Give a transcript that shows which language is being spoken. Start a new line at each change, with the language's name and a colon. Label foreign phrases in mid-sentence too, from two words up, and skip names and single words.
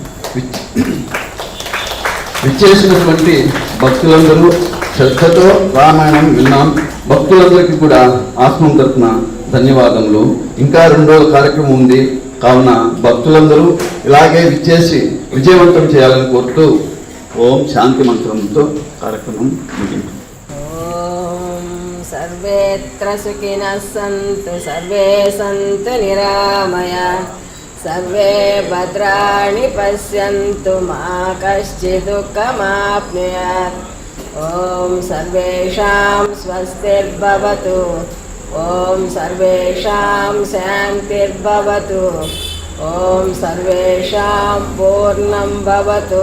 Telugu: విచ్చేసినటువంటి భక్తులందరూ శ్రద్ధతో రామాయణం విన్నాం. భక్తులందరికీ కూడా ఆశ్రమం తరపున ధన్యవాదములు. ఇంకా 2 రోజుల కార్యక్రమం ఉంది కావున భక్తులందరూ ఇలాగే విచ్చేసి విజయవంతం చేయాలని కోరుతూ ఓం శాంతి మంత్రంతో కార్యక్రమం ముగింపు.
Sanskrit: सर्वेत्र सुखिनः सन्तु, सर्वे सन्तु निरामया, सर्वे भद्राणि पश्यन्तु, मा कश्चित् दुःखमाप्नुयात्. ॐ सर्वेषां स्वस्तिर्भवतु, ॐ सर्वेषां शान्तिर्भवतु, ॐ सर्वेषां पूर्णं भवतु.